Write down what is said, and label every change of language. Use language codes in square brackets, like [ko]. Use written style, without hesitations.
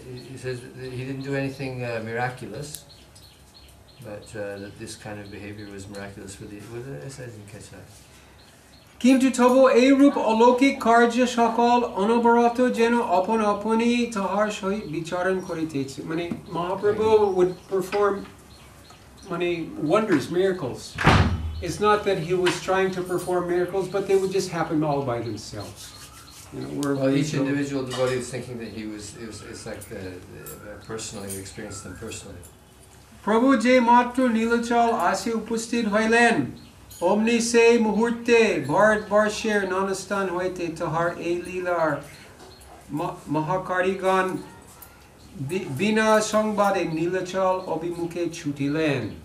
[en] He says that he didn't do anything miraculous, but that this kind of behavior was miraculous for the. I didn't catch that. [bn] কিন্তু তবু এইরূপ অলৌকিক কার্য সকল অনবরত যেন আপন আপনি তাহার সহিত বিচরণ করিতেছে। [en] মানে Mahaprabhu would perform wonders, miracles. It's not that he was trying to perform miracles, but they would just happen all by themselves. Each individual devotee is thinking that it's like personally, he experienced them personally. [bn] প্রভু যে মাত্র নীলাচল আসে উপস্থিত হইলেন, অমনি সেই মুহূর্তে ভারতবর্ষের নানাস্থান হইতে তাহার এই লীলার মহাকারীগণ বিনা সংবাদে নীলাচল অভিমুখে ছুটিলেন।